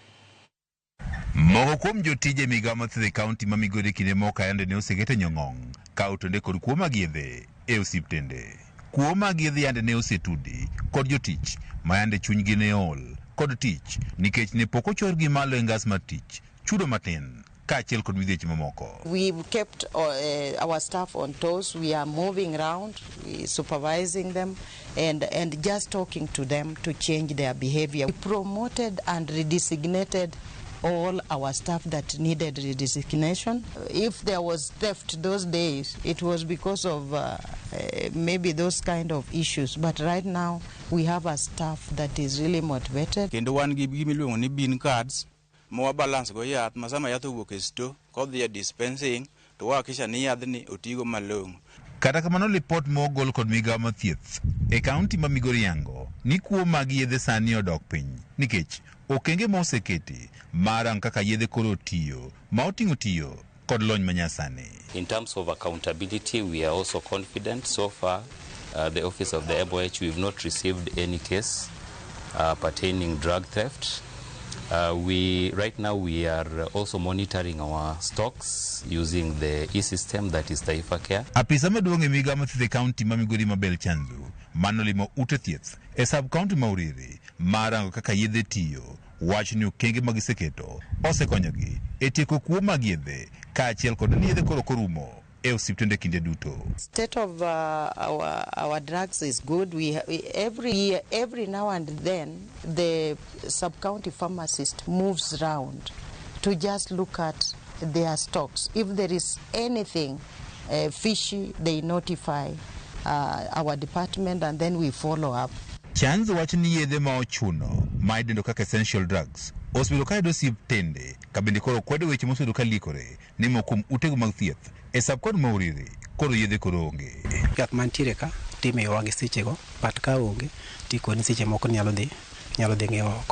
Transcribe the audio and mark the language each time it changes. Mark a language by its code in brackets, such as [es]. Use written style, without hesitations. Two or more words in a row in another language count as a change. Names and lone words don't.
[luo] Moko kuom jotije migawo mathiedho e kaunti ma Migori kinde moko ayande ne osekete nyong'ong' kawo tonde kod kuo mag yedhe e osiptende. Kuo mag yedhe yande ne osetudi kod jotich ma yande chunygi ne ol kod tich nikech ne pok ochorgi malo e ngas mar tich, chudo matin kaachiel kod midhieche mamoko. [en] We've kept our staff on toes. We are moving around, supervising them and just talking to them to change their behavior. We promoted and redesignated all our staff that needed redesignation. If there was theft those days, it was because of maybe those kind of issues. But right now, we have a staff that is really motivated. [luo] Kendo wan gi gimiluongo ni [en] bin cards, [luo] mowa balance go yath, masama yath owuok e sto, kodhi dispensing, to wakisha ni yadhni otigo malong'o. Kata kamano lipot mogol kod migawo mathieth e kaunti ma Migori yango ni kuo mag yedhe sani odok piny nikech okenge moseketi marang kaka yedhe koro tiyo ma oting'o tiyo kod lony manyasani. [en] In terms of accountability, we are also confident. So far, the office of the MOH, we've not received any case pertaining drug theft. Right now we are also monitoring our stocks using the e-system that is Taifa Care. [luo] Apisa maduong' e migawo mathiedho e kaunti ma Migori Mabel Chanzu manolimo ute thieth e sub-kaunti ma Uriri marango kaka yedhe tiyo wach ni okenge magiseketo osekonyogi e tieko kuo mag yedhe kaachiel kod ni yedhe koro korumo e osiptende kinde duto. [en] State of our drugs is good. Every now and then, the sub-county pharmacist moves around to just look at their stocks. If there is anything fishy, they notify our department and then we follow up. [luo] Chanzo wacho ni yedhe ma ochuno ma idendo kaka [en] essential drugs [luo] osebedo ka yudo osiptende kabende koro kwedo weche mosebedo ka likore ni mokum utego mag thieth e sub-kaunti ma Uriri koro yedhe koro onge. Yath mantiere ka timiyowa gi sechego, but ka onge tikoni seche moko nyalo dhi ng'iewo oko.